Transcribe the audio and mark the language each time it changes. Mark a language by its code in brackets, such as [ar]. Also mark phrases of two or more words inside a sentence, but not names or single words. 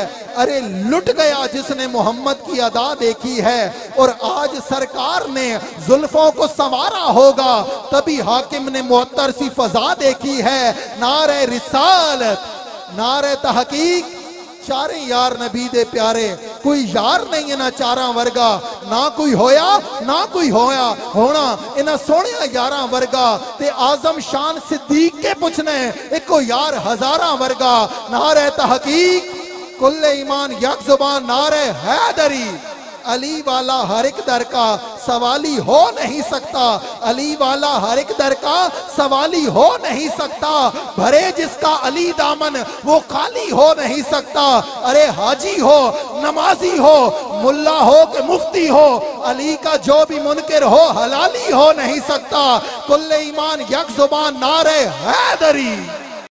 [ur] ارے لٹ گیا جس نے محمد کی ادا دیکھی ہے، اور آج سرکار نے زلفوں کو سنوارا ہوگا، تبھی حاکم نے معطر سی فضا دیکھی ہے۔ [pa] نعرہ رسالت، نعرہ تحقیق، چارے یار نبی دے پیارے، کوئی یار نہیں انہاں چاراں ورگا نہ کوئی ہویا نہ کوئی ہونا انہاں سونیاں یاراں ورگا تے اعظم شان صدیق کے پوچھنے ایکو یار ہزاراں ورگا نعرہ تحقیق کل ایمان یک زبان نعرہ [ur] حیدری علی والا ہر ایک در کا سوالی ہو نہیں سکتا علی والا ہر ایک در کا سوالی ہو نہیں سکتا بھرے جس کا علی دامن وہ خالی ہو نہیں سکتا ارے حاجی ہو نمازی ہو ملا ہو کہ مفتی ہو علی کا جو بھی منکر ہو حلالی ہو نہیں سکتا کل ایمان یک زبان نعرہ حیدری